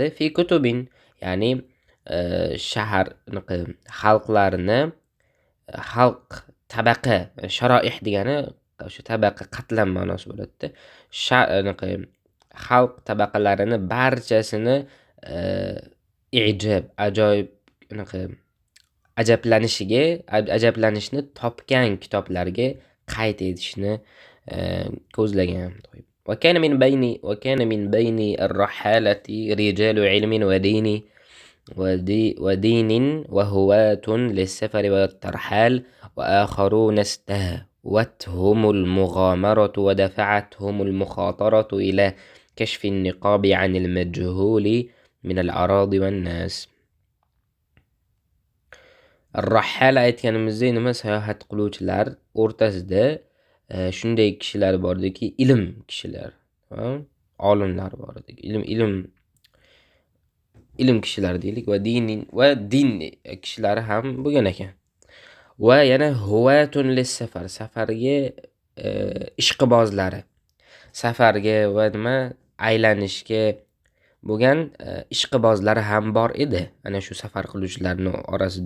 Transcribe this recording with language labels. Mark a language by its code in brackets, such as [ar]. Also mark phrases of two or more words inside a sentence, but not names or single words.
[ar] في كتب, [uz] ya'ni xalqlarni, xalq tabaqa, sharoih degani o'sha tabaqa, qatlam ma'nosi bo'ladi-da. Xalq tabaqalarini barchasini ajablanishni topgan kitoblarga qayd etishni ko'zlagan. [ar] وكان من بين الرحالة رجال علم ودين وهواة للسفر والترحال وآخرون استهوتهم المغامرة ودفعتهم المخاطرة إلى كشف النقاب عن المجهول من الأراضي والناس. [uz] الرحالة aytganimizda nima, sayohat qiluvchilar o'rtasida shunday kishilar bordiki, ilm kishilar, olimlar bor edi. Ilm kishilar deylik, va din kishilari ham bo'lgan ekan. Va yana [ar] هواة للسفر, [uz] safarga ishqibozlari, safarga va aylanishga bo'lgan ishqibozlari ham bor edi ana shu safar qiluvchilarning orasida.